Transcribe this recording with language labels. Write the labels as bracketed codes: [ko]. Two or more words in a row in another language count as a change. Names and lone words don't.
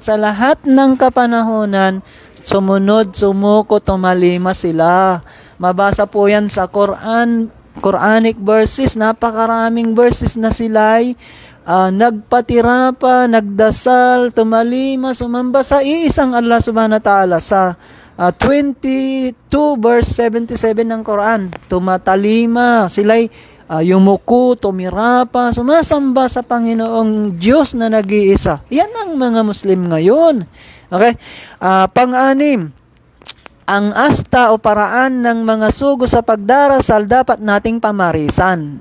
[tl] Sa lahat ng kapanahonan, sumunod, sumuko, tumalima sila. Mabasa po yan sa Quran, [en] Quranic verses, [tl] napakaraming verses na sila'y nagpatira pa, nagdasal, tumalima, sumamba sa iisang [ar] الله سبحانه وتعالى. [tl] Sa 22 verse 77 ng Quran, tumatalima, sila'y yumuko, tumirapa, sumasamba sa Panginoong Diyos na nag-iisa. Yan ang mga Muslim ngayon. Okay? Pang-anim, ang asta o paraan ng mga sugo sa pagdarasal dapat nating pamarisan.